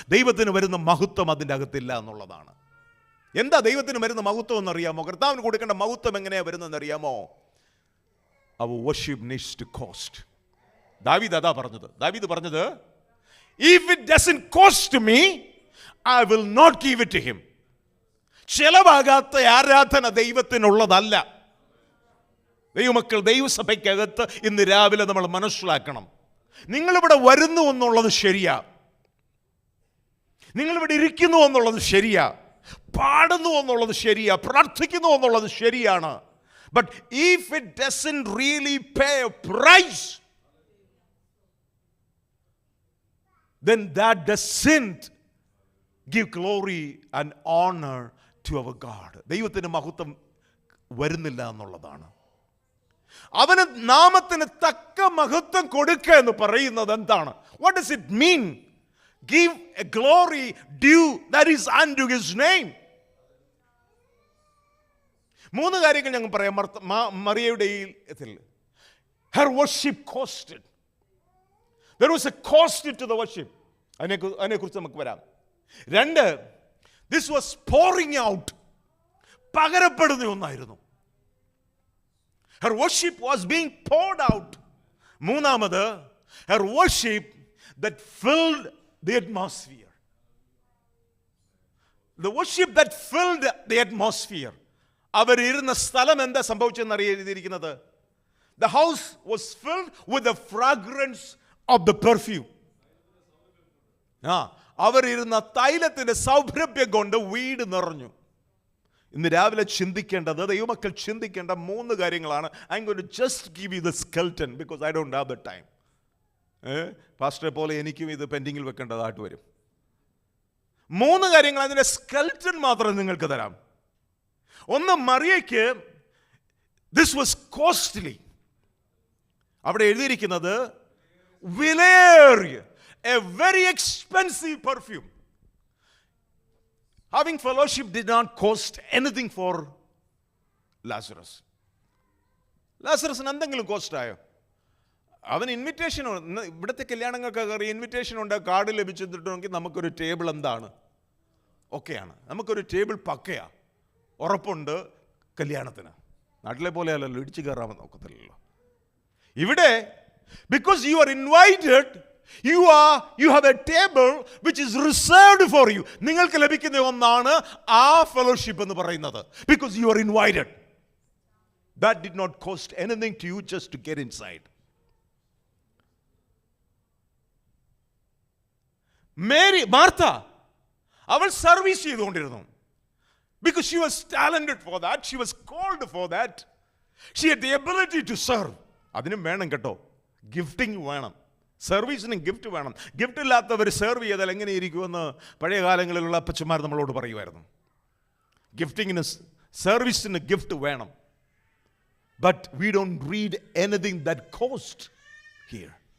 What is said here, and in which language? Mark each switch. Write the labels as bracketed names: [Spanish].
[Malayalam] ദൈവത്തിന് വരുന്ന മഹത്വം അതിൻ്റെ അകത്തില്ല എന്നുള്ളതാണ്. എന്താ ദൈവത്തിന് വരുന്ന മഹത്വം എന്നറിയാമോ? കർത്താവിന് കൊടുക്കേണ്ട മഹത്വം എങ്ങനെയാ വരുന്നതെന്ന് അറിയാമോ? [English] Our worship needs to cost. [Malayalam] ദാവീദ് അതാ പറഞ്ഞത്. ദാവീദ് പറഞ്ഞത്, [English] if it doesn't cost me, I will not give it to him. [Malayalam] ചെലവാകാത്ത ആരാധന ദൈവത്തിനുള്ളതല്ല. ദൈവമക്കൾ, ദൈവസഭയ്ക്കകത്ത് ഇന്ന് രാവിലെ നമ്മൾ മനസ്സിലാക്കണം, നിങ്ങളിവിടെ വരുന്നു എന്നുള്ളത് ശരിയാ, നിങ്ങളിവിടെ ഇരിക്കുന്നു എന്നുള്ളത് ശരിയാ, പാടുന്നു എന്നുള്ളത് ശരിയാ, പ്രാർത്ഥിക്കുന്നു എന്നുള്ളത് ശരിയാണ്. [English] But if it doesn't really pay a price, then that doesn't give glory and honor to our God. [Malayalam] ദൈവത്തിന് മഹത്വം വരുന്നില്ല എന്നുള്ളതാണ്. അവന് നാമത്തിന് തക്ക മഹത്വം കൊടുക്കുക എന്ന് പറയുന്നത് എന്താണ്? [English] What does it mean? Give a glory due that is unto his name. [Malayalam] 3 കാര്യങ്ങൾ ഞങ്ങൾ പറയാം മറിയയുടെ ഇതിൽ. [English] Her worship costed. There was a cost to the worship. [Malayalam] അതിനെക്കുറിച്ച് നമുക്ക് വരാം. [English] 2, this was pouring out. [Malayalam] പകരപ്പെടുന്ന ഒന്നായിരുന്നു. [English] Her worship was being poured out. 3, her worship that filled the atmosphere. The worship that filled the atmosphere. [Malayalam] അവരിരുന്ന സ്ഥലം എന്താ സംഭവിച്ചെന്ന് അറിയിരിക്കുന്നത്? [English] The house was filled with the fragrance of the perfume. [Malayalam] അവരിരുന്ന തൈലത്തിന്റെ സൗരഭ്യം കൊണ്ട് വീട് നിറഞ്ഞു. ഇന്ന് രാവിലെ ചിന്തിക്കേണ്ടത്, ദൈവമക്കൾ ചിന്തിക്കേണ്ട 3 കാര്യങ്ങളാണ്. [English] I'm going to just give you the skeleton because I don't have the time. [Malayalam] പാസ്റ്ററെ പോലെ എനിക്കും ഇത് പെൻഡിങ്ങിൽ വെക്കേണ്ടതായിട്ട് വരും. 3 കാര്യങ്ങൾ, അതിന്റെ സ്കെൽറ്റൻ മാത്രം നിങ്ങൾക്ക് തരാം. [English] 1, [Malayalam] മറിയയ്ക്ക് [English] this was costly. [Malayalam] അവിടെ എഴുതിയിരിക്കുന്നത് വിലയേറിയ, [English] a very expensive perfume. Having fellowship did not cost anything for Lazarus. [Malayalam] ലാസറസിന് എന്തെങ്കിലും കോസ്റ്റ് ആയോ? അവൻ ഇൻവിറ്റേഷൻ, ഇവിടുത്തെ കല്യാണങ്ങൾക്ക് കയറി ഇൻവിറ്റേഷൻ ഉണ്ട്, കാർഡ് ലഭിച്ചിട്ടുണ്ടെങ്കിൽ നമുക്കൊരു ടേബിൾ എന്താണ് ഒക്കെയാണ്, നമുക്കൊരു ടേബിൾ പക്കയാ, ഉറപ്പുണ്ട് കല്യാണത്തിന്. നാട്ടിലെ പോലെ അല്ലല്ലോ, ഇടിച്ചു കയറാൻ നോക്കത്തില്ലല്ലോ. ഇവിടെ [English] because you are invited, you have a table which is reserved for you. [Malayalam] നിങ്ങൾക്ക് ലഭിക്കുന്ന ഒന്നാണ് ആ ഫെലോഷിപ്പ് എന്ന് പറയുന്നത്. [English] Because you are invited. That did not cost anything to you just to get inside. [Malayalam] Martha അവൾ സർവീസ് ചെയ്തുകൊണ്ടിരുന്നു. [English] Because she was talented for that, she was called for that. She had the ability to serve. [Malayalam] അതിനും വേണം കേട്ടോ, gifting വേണം, സർവീസിനും gift വേണം. Gift ഇല്ലാത്തവർ serve ചെയ്താൽ എങ്ങനെയിരിക്കുമെന്ന് പഴയ കാലങ്ങളിലുള്ള അപ്പച്ചന്മാർ നമ്മളോട് പറയുമായിരുന്നു. ഗിഫ്റ്റിങ്ങിന്, സർവീസിന് ഗിഫ്റ്റ് വേണം. [English] But we don't read anything that cost here.